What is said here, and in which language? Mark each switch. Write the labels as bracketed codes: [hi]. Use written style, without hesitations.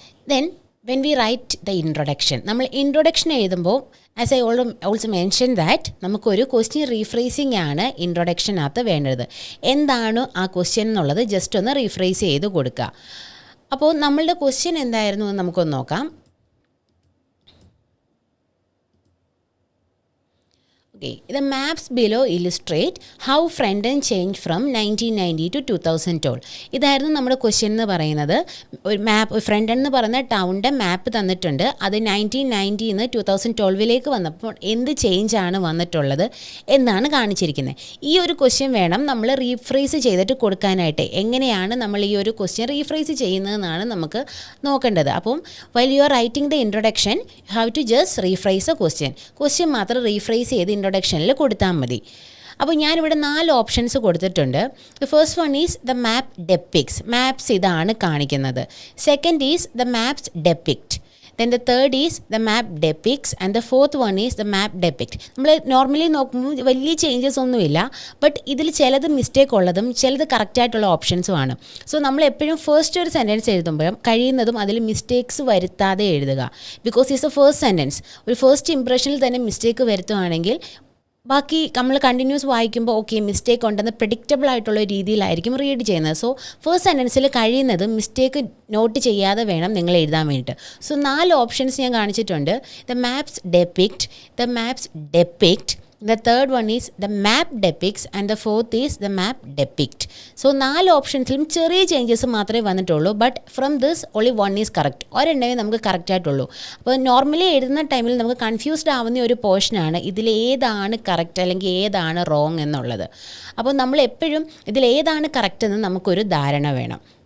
[en] then when we write the introduction, [ml] നമ്മൾ introduction എഴുതുമ്പോൾ [en] as I also mention that [ml] നമുക്കൊരു question റീഫ്രേസിംഗ് ആണ് ഇൻട്രൊഡക്ഷനകത്ത് വേണ്ടത്. എന്താണ് ആ ക്വസ്റ്റ്യൻ എന്നുള്ളത് ജസ്റ്റ് ഒന്ന് റീഫ്രേസ് ചെയ്ത് കൊടുക്കുക. അപ്പോൾ നമ്മളുടെ ക്വസ്റ്റ്യൻ എന്തായിരുന്നു എന്ന് നമുക്കൊന്ന് നോക്കാം. [en] Okay. The maps below illustrate how front end changed from 1990 to 2012. [ml] ഇതായിരുന്നു നമ്മുടെ ക്വസ്റ്റ്യൻ എന്ന് പറയുന്നത്. ഒരു മാപ്പ് ഫ്രണ്ട് എൻഡ് എന്ന് പറയുന്ന ടൗണിൻ്റെ മാപ്പ് തന്നിട്ടുണ്ട്. അത് 1990 2012 വന്നപ്പോൾ എന്ത് ചേഞ്ച് ആണ് വന്നിട്ടുള്ളത് എന്നാണ് കാണിച്ചിരിക്കുന്നത്. ഈ ഒരു ക്വസ്റ്റ്യൻ വേണം നമ്മൾ റീഫ്രേസ് ചെയ്തിട്ട് കൊടുക്കാനായിട്ട്. എങ്ങനെയാണ് നമ്മൾ ഈ ഒരു ക്വസ്റ്റ്യൻ റീഫ്രേസ് ചെയ്യുന്നതെന്നാണ് നമുക്ക് നോക്കേണ്ടത്. അപ്പം [en] while you are writing the introduction, you have to just rephrase the question. [ml] Question മാത്രം റീഫ്രേസ് ചെയ്ത് ഇൻട്രൊഡക്ഷനിൽ കൊടുത്താൽ മതി. അപ്പോൾ ഞാനിവിടെ 4 ഓപ്ഷൻസ് കൊടുത്തിട്ടുണ്ട്. [en] The first one is the map depicts. [ml] Maps ഇതാണ് കാണിക്കുന്നത്. [en] Second is the maps depict. Then the third is the map depicts and the fourth one is the map depict. [ml] നമ്മൾ നോർമലി നോക്കുമ്പോൾ വലിയ ചേഞ്ചസ് ഒന്നുമില്ല, but ഇതിൽ ചിലത് mistake ഉള്ളതും ചിലത് കറക്റ്റായിട്ടുള്ള ഓപ്ഷൻസുമാണ്. സോ നമ്മൾ എപ്പോഴും ഫസ്റ്റ് ഒരു സെൻറ്റൻസ് എഴുതുമ്പോഴും കഴിയുന്നതും അതിൽ മിസ്റ്റേക്സ് വരുത്താതെ എഴുതുക. [en] Because it's a first sentence. [ml] ഒരു ഫസ്റ്റ് ഇംപ്രഷനിൽ തന്നെ മിസ്റ്റേക്ക് വരുത്തുകയാണെങ്കിൽ ബാക്കി നമ്മൾ കണ്ടിന്യൂസ് വായിക്കുമ്പോൾ ഓക്കെ മിസ്റ്റേക്ക് ഉണ്ടെന്ന് പ്രെഡിക്റ്റബിൾ ആയിട്ടുള്ള രീതിയിലായിരിക്കും റീഡ് ചെയ്യുന്നത്. സോ ഫസ്റ്റ് സെൻറ്റൻസിൽ കഴിയുന്നത് മിസ്റ്റേക്ക് നോട്ട് ചെയ്യാതെ വേണം നിങ്ങൾ എഴുതാൻ വേണ്ടിയിട്ട്. സോ 4 ഓപ്ഷൻസ് ഞാൻ കാണിച്ചിട്ടുണ്ട്. [en] The maps depict, the maps depict, the third one is the map depicts and the fourth is the map depict. [ml] So 4 ഓപ്ഷൻസിലും ചെറിയ ചേഞ്ചസ് മാത്രമേ വന്നിട്ടുള്ളൂ. [en] But from this only one is correct. [ml] ഒരെണ്ണമേ നമുക്ക് correct ആയിട്ടുള്ളൂ. അപ്പോൾ normally എഴുതുന്ന ടൈമിൽ നമുക്ക് confused ആവുന്ന ഒരു പോർഷനാണ് ഇതിലേതാണ് കറക്റ്റ് അല്ലെങ്കിൽ ഏതാണ് റോങ് എന്നുള്ളത്. അപ്പോൾ നമ്മൾ എപ്പോഴും ഇതിലേതാണ് കറക്റ്റ് എന്ന് നമുക്കൊരു ധാരണ വേണം.